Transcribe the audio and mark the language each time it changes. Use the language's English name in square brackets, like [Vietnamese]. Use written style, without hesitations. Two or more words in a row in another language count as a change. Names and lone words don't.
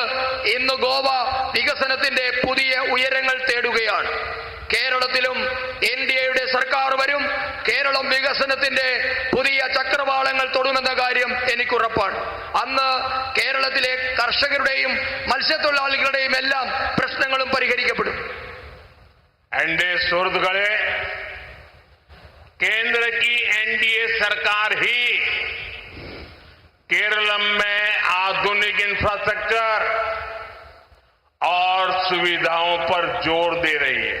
[Malayalam] ഇന്ന് ഗോവ വികസനത്തിന്റെ പുതിയ ഉയരങ്ങൾ തേടുകയാണ്. കേരളത്തിലും എൻഡിഎയുടെ സർക്കാർ വരും. കേരളം വികസനത്തിന്റെ പുതിയ ചക്രവാളങ്ങൾ തൊടുമെന്ന കാര്യം എനിക്കുറപ്പാണ്. അന്ന് കേരളത്തിലെ കർഷകരുടെയും മത്സ്യത്തൊഴിലാളികളുടെയും എല്ലാം പ്രശ്നങ്ങളും പരിഹരിക്കപ്പെടും. [Hindi] एनडीए सुर्द गए, केंद्र की एनडीए सरकार ही केरलम में आधुनिक इंफ्रास्ट्रक्चर और सुविधाओं पर जोर दे रही है.